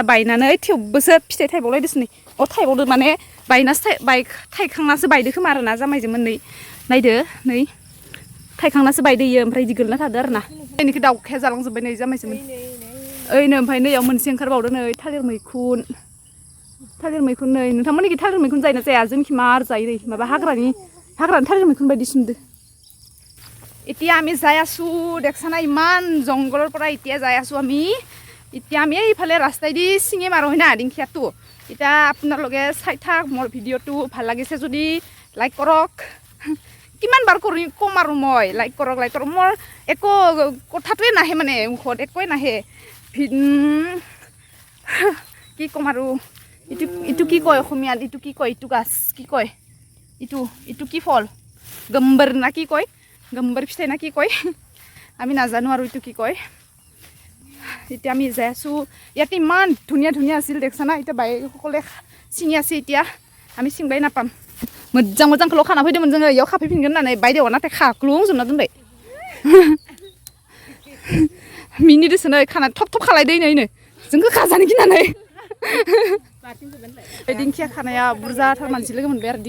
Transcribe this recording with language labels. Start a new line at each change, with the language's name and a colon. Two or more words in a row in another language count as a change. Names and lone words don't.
Bodo: बायनानै थेवबोसो फिथाइ थाइबावलायदोसो नै थाइबावदो माने बायनासो थाइखांनासो बायदो खोमा आरो ना जामायजोमोन नै नायदो नै थाइखांनासो बायदो इयो ओमफ्राय इदि गोलैना थादो आरो ना बेनिखौ दाउखाया जालांजोब्बाय नै जामायजोमोन ओइनो ओमफ्राय नैयाव मोनसे ओंखारबावदो नै थालिर मैखुन नै नोंथांमोननिखि थालिर मैखुन जायोना जाया जोंनिखि मार जायो नै माबा हाग्रानि थालिर मैखुन बायदि सुनदो
Assamese: এতিয়া আমি যাই আছো দেখছা না ইমান জংঘলৰ পৰা এতিয়া যাই আছো আমি এতিয়া আমি এইফালে ৰাস্তাইদি চিঙিম আৰু হয় না দিংখিয়াটো এতিয়া আপোনালোকে চাই থাক মোৰ ভিডিঅ'টো ভাল লাগিছে যদি লাইক কৰক কিমান বাৰ কম আৰু মই লাইক কৰক মোৰ একো কথাটোৱে নাহে মানে মুখত একোৱে নাহে কি ক'ম আৰু ইটো কি কয় অসমীয়াত ইটো কি কয় ইটো গাছ কি কয় ইটো কি ফল গম্বৰ না কি কয় গম্বৰ फिथाइ ना কি কয় আমি নাজানো আৰু ইটো কি কয় এতিয়া আমি যাই আছো ইয়াতে ইমান ধুনীয়া ধুনীয়া আছিল দেখছা না এতিয়া বাইসকলে চিঙি আছে এতিয়া আমি চিংবাই নাপাম
Bodo: मोजां मोजांखौल' खाना फैदोंमोन जोङो इयाव खाफैफिनगोन होननानै बायदेवा नाथाय खाख्लुंजोबना दोनबाय मिनिदोसो नै खाना थब थब खालायदो इनो जोंखौ खाजानो गिनानै दिंखिया खानाया बुरजाथार मानसि लोगो मोनबाय आरो